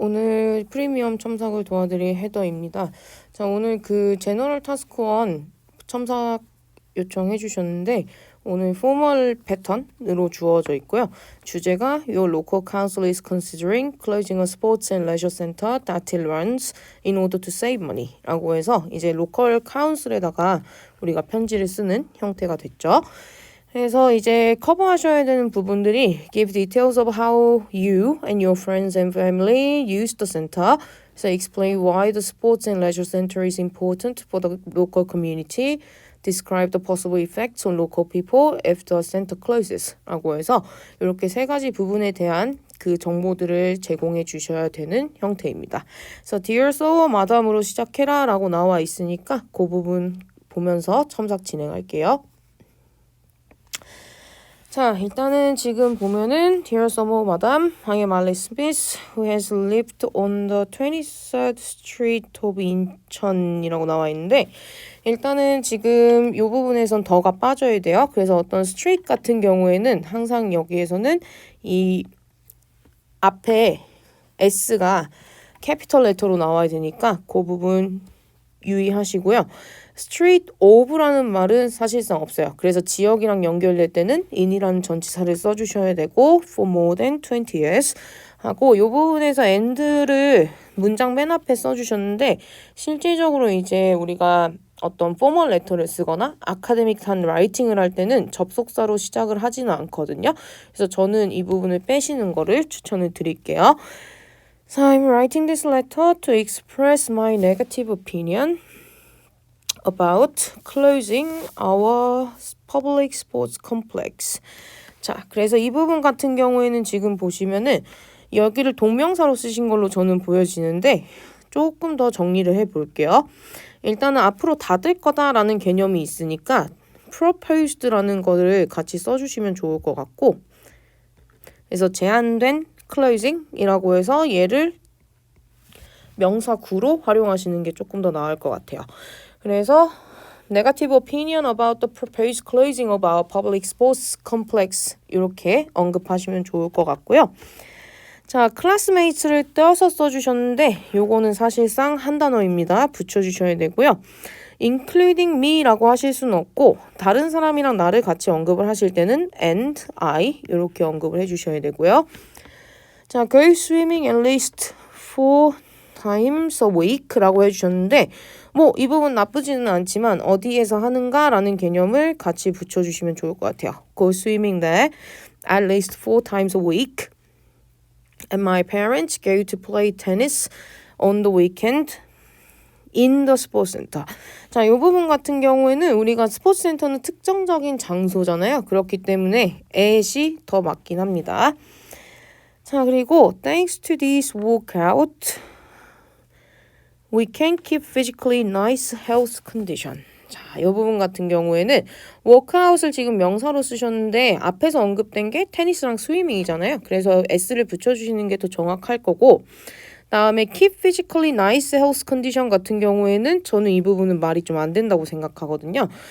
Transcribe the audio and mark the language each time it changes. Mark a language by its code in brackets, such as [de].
[ko] 오늘 프리미엄 첨삭을 도와드릴 헤더입니다. 자, 오늘 그 제너럴 타스크 1 첨삭 요청해 주셨는데 오늘 포멀 패턴으로 주어져 있고요. 주제가 [en] Your local council is considering closing a sports and leisure center that it runs in order to save money [ko] 라고 해서 이제 로컬 카운슬에다가 우리가 편지를 쓰는 형태가 됐죠. 그래서 이제 커버하셔야 되는 부분들이 [en] give details of how you and your friends and family use the center. So explain why the sports and leisure center is important for the local community. Describe the possible effects on local people if the center closes. [ko] 라고 해서 이렇게 세 가지 부분에 대한 그 정보들을 제공해 주셔야 되는 형태입니다. 그래서 [en] Dear So, [ko] 마담으로 시작해라 라고 나와 있으니까 그 부분 보면서 첨삭 진행할게요. [en] 자, 일단은 지금 보면은 Dear Summer Madam, I am Alice Smith, who has lived on the 23rd Street of [ko] 인천이라고 나와 있는데 일단은 지금 이 부분에선 더가 빠져야 돼요. 그래서 어떤 스트리트 같은 경우에는 항상 여기에서는 이 앞에 S가 캐피털 레터로 나와야 되니까 그 부분 유의하시고요. street of라는 말은 사실상 없어요. 그래서 지역이랑 연결될 때는 in이라는 전치사를 써주셔야 되고 [en] for more than 20 years [ko] 하고 이 부분에서 and를 문장 맨 앞에 써주셨는데 실질적으로 이제 우리가 어떤 포멀 레터를 쓰거나 아카데믹한 라이팅을 할 때는 접속사로 시작을 하지는 않거든요. 그래서 저는 이 부분을 빼시는 거를 추천을 드릴게요. [en] So I'm writing this letter to express my negative opinion about closing our public sports complex. [ko] 자, 그래서 이 부분 같은 경우에는 지금 보시면은 여기를 동명사로 쓰신 걸로 저는 보여지는데 조금 더 정리를 해볼게요. 일단은 앞으로 닫을 거다라는 개념이 있으니까 proposed라는 거를 같이 써주시면 좋을 것 같고 그래서 제한된 closing이라고 해서 얘를 명사 구로 활용하시는 게 조금 더 나을 것 같아요. [en] 그래서 negative opinion about the proposed closing of our public sports complex [ko] 이렇게 언급하시면 좋을 것 같고요. 자, classmates를 떼어서 써주셨는데 요거는 사실상 한 단어입니다. 붙여주셔야 되고요. [en] including me [ko] 라고 하실 수는 없고 다른 사람이랑 나를 같이 언급을 하실 때는 [en] and I [ko] 이렇게 언급을 해주셔야 되고요. 자, [en] go swimming at least 4 times a week [ko] 라고 해주셨는데 뭐 이 부분 나쁘지는 않지만 어디에서 하는가라는 개념을 같이 붙여주시면 좋을 것 같아요. [en] Go swimming there at least 4 times a week. And my parents go to play tennis on the weekend in the sports center. [ko] 자, 이 부분 같은 경우에는 우리가 스포츠 센터는 특정적인 장소잖아요. 그렇기 때문에 at이 더 맞긴 합니다. [en] 자, 그리고 thanks to this workout, we can keep physically nice health condition. [ko] 자, 이 부분 같은 경우에는 워크아웃을 지금 명사로 쓰셨는데 앞에서 언급된 게 테니스랑 스위밍이잖아요. 그래서 s를 붙여주시는 게 더 정확할 거고 다음에 [en] keep physically nice health condition [ko] 같은 경우에는 저는 이 부분은 말이 좀 안 된다고 생각하거든요.